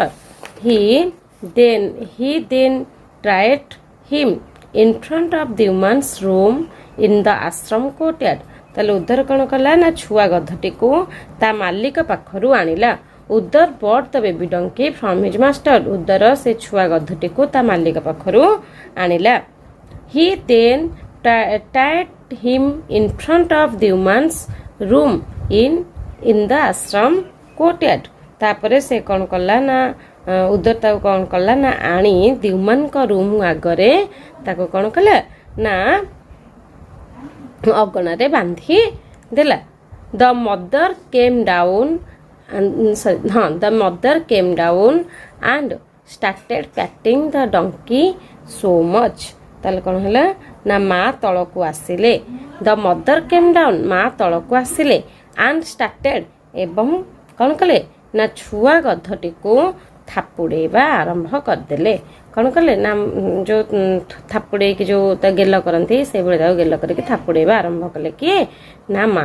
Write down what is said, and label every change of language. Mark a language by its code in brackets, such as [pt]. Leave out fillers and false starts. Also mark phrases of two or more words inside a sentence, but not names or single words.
[en] he then tried him in front of the woman's room in the ashram courtyard. [or] ତାହେଲେ ଉଦର କ'ଣ କଲା ନା ଛୁଆ ଗଧଟିକୁ ତା ମାଲିକ ପାଖରୁ ଆଣିଲା। ଉଦର [en] bought the baby donkey from his master. [or] ଉଦର ସେ ଛୁଆ ଗଧଟିକୁ ତା ମାଲିକ ପାଖରୁ ଆଣିଲା। [en] he then tied him in front of the woman's room in the ashram courtyard। [or] ତାପରେ ସେ କ'ଣ କଲା ନା ଉଦର ତାକୁ କ'ଣ କଲା ନା ଆଣି ଦିଉମାନଙ୍କ ରୁମ୍ ଆଗରେ ତାକୁ କ'ଣ କଲା ନା ଅଗଣାରେ ବାନ୍ଧି ଦେଲା। [en] the mother came down and started patting the donkey so much। [or] ତାହେଲେ କ'ଣ ହେଲା ନା ମା ତଳକୁ ଆସିଲେ। [en] the mother came down [or] ମା ତଳକୁ ଆସିଲେ [en] and started [or] ଏବଂ କ'ଣ କଲେ ନା ଛୁଆ ଗଧଟିକୁ ଥାପୁଡ଼େଇବା ଆରମ୍ଭ କରିଦେଲେ। କ'ଣ କଲେ ନା ଯେଉଁ ଥାପୁଡ଼େଇକି ଯେଉଁ ତା ଗେଲ କରନ୍ତି ସେଇଭଳି ତାକୁ ଗେଲ କରିକି ଥାପୁଡ଼େଇବା ଆରମ୍ଭ କଲେ କିଏ ନା ମା।